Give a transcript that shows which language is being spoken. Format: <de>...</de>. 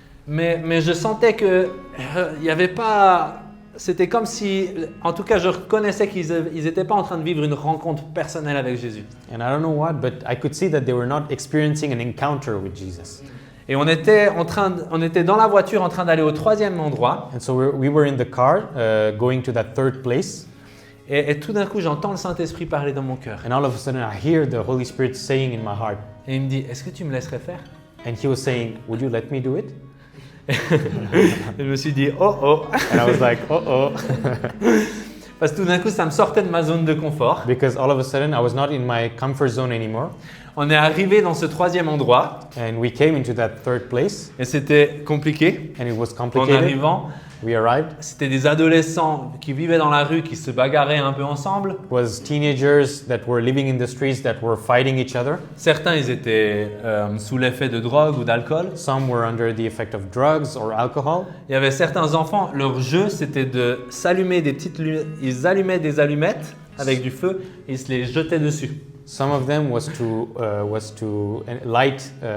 <fr>mais je sentais que il y avait pas. C'était comme si, en tout cas, je reconnaissais qu'ils n'étaient pas en train de vivre une rencontre personnelle avec Jésus.</fr> <en>and I don't know what, but I could see that they were not experiencing an encounter with Jesus.</en> <fr>Et on était dans la voiture en train d'aller au 3e endroit.</fr> <en>And so we were in the car going to that 3rd place.</en> <fr>Et tout d'un coup, j'entends le Saint-Esprit parler dans mon cœur.</fr> <en>And all of a sudden, I hear the Holy Spirit saying in my heart.</en> <fr>Et il me dit, est-ce que tu me laisserais faire?</fr> <en>And he was saying, would you let me do it?</en> <fr>Et je me suis dit, oh oh.</fr> <en>And I was like, uh-oh.</en> <fr>Parce que tout d'un coup, ça me sortait de ma zone de confort.</fr> <en>Because all of a sudden, I was not in my comfort zone anymore.</en> <fr>On est arrivé dans ce troisième endroit</fr> <en>And we came into that third place.</en> <fr>et c'était compliqué.</fr> <en>And it was</en> <fr>En</fr> <en>complicated.</en> <fr>arrivant,</fr> <en>We arrived.</en> <fr>c'était des adolescents qui vivaient dans la rue, qui se bagarraient un peu ensemble.</fr> <en>It was teenagers that were living in the streets that were fighting each other.</en> <fr>Certains, ils étaient sous l'effet de drogue ou d'alcool.</fr> <en>Some were under the effect of drugs or alcohol.</en> <fr>Il y avait certains enfants, leur jeu, c'était de s'allumer des petites lunettes. Ils allumaient des allumettes avec du feu et ils se les jetaient dessus.</fr> <en>Some of them was to light.</en>